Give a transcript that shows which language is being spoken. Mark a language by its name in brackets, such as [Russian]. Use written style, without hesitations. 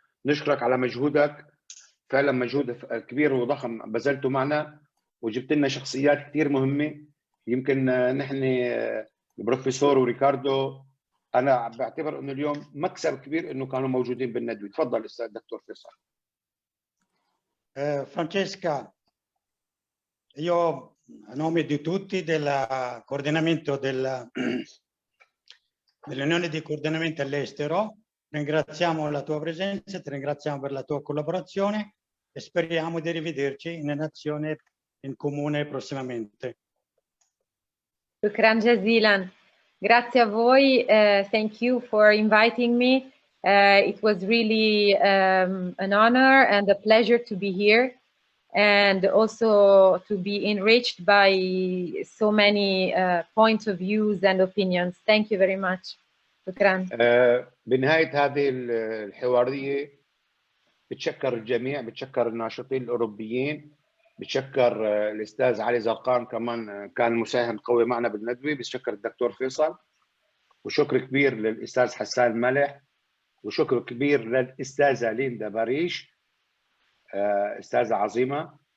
[Arabic] نشكرك على مجهودك، فعلا مجهود كبير وضخم بذلته معنا وجبت لنا شخصيات كثير مهمة. يمكن نحن البروفيسور وريكاردو أنا بعتبر إنه اليوم مكسب كبير إنه كانوا موجودين بالندوة. تفضل أستاذ دكتور فيصل. [Italian] Francesca, io a nome di tutti del coordinamento dell'Unione di Coordinamento all'Estero ringraziamo la tua presenza, ti ringraziamo per la tua collaborazione e speriamo di rivederci in azione in comune prossimamente. [Arabic] شكرا جزيلا. [Italian] Grazie a voi. [English] Thank you for inviting me. It was really an honor and a pleasure to be here, and also to be enriched by so many points of views and opinions. Thank you very much. [Arabic] شكرا. بنهاية هذه الحوارية بتشكر الجميع، بتشكر الناشطين الأوروبيين، بتشكر الأستاذ علي زرقان كمان كان مساهم قوي معنا بالندوة، بتشكر الدكتور فيصل، وشكر كبير للأستاذ حسان ملح، وشكر كبير للأستاذة ليندا باريش أستاذة عظيمة.